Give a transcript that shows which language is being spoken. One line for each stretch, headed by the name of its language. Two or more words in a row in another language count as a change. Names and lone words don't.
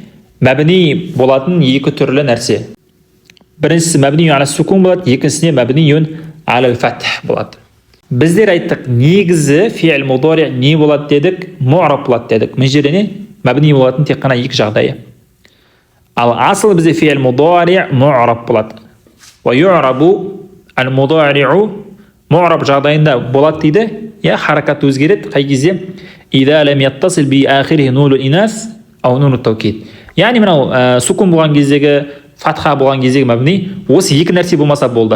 Kazakh: Мабни болатын екі түрлі нәрсе. Біріншісі
Arabic: مبني على السكون
Kazakh: болады, екіншісіне
Arabic: مبني على الفتح
Kazakh: болады. Біздер айттық, негізі
Arabic: فعل المضارع
Kazakh: не болады дедік? Му'раб болады дедік. Мен жерде не? Мабни болатын тек қана екі жағдайы. Ал асыл бізде
Arabic: فعل المضارع
Kazakh: му'раб болады.
Arabic: ويعرب المضارع
Kazakh: му'раб жағдайында болады дейді. Я, харакат өзгереді. Қай кезде?
Arabic: إذا لم يتصل بآخره نون النسوة أو نون التوكيد.
Kazakh: Яғни мынау сукун болған кездегі, фатха болған кездегі мабни, осы екі нәрсе болмаса болды.